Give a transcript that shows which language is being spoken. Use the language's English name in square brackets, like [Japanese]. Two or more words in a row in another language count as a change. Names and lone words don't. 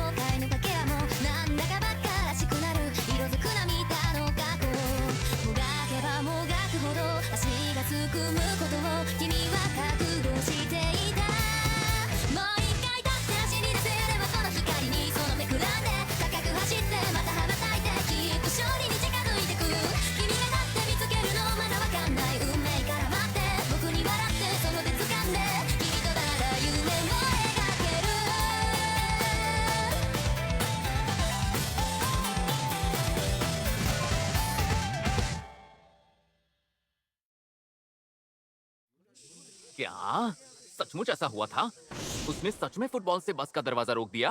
[Japanese] 悔のかけらもなんだかバカらしくなる色づく涙の過去もがけばもがくほど足がすくむことを君は覚悟していたもう一回だって走り出せればこの光にそのめくらんで高く走ってまた羽ばたいてきっと勝利に近づいてく君がだって見つけるのまだわかんない運命から待って僕に笑ってその手掴んで君となら夢を描ける [Hindi] क्या सचमुच ऐसा हुआ था? उसने सच में फुटबॉल से बस का दरवाजा रोक दिया?